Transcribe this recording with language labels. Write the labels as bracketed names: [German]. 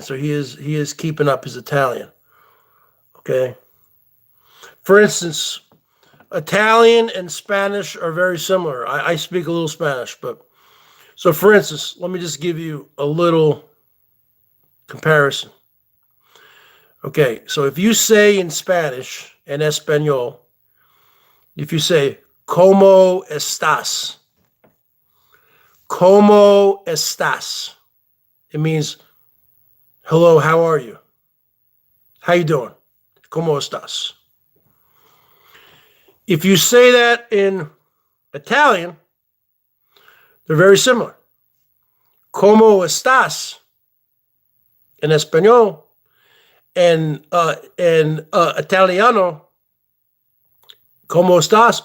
[English] So he is keeping up his Italian. Okay. For instance, Italian and Spanish are very similar. I speak a little Spanish, but so for instance, let me just give you a little comparison. Okay, so if you say in Spanish, [Spanish] en español, [English] if you say, [Spanish] ¿Cómo estás? ¿Cómo estás? [English] It means, hello, how are you? How you doing? [Spanish] ¿Cómo estás? [English] If you say that in Italian, they're very similar. [Spanish] ¿Cómo estás? En español. And Italiano, ¿cómo estás?